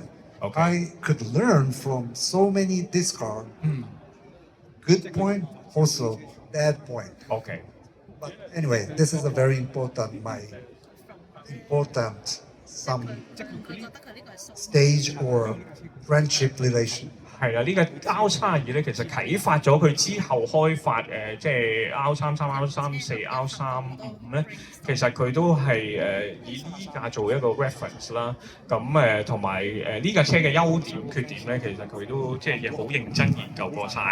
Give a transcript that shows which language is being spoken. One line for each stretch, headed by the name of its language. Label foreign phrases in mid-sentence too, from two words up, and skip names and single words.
English: Okay. I could learn from so many this car. Good point, also bad point. OK。 But anyway, this is a very important some stage or friendship relation.
Cantonese: 係啦，呢個 R32咧，其實啟發咗佢之後開發即係 R33、R34、R35咧，其實佢都係以呢架做一個 reference 啦。咁同埋呢架車嘅優點缺點咧，其實佢都即係好認真研究過晒。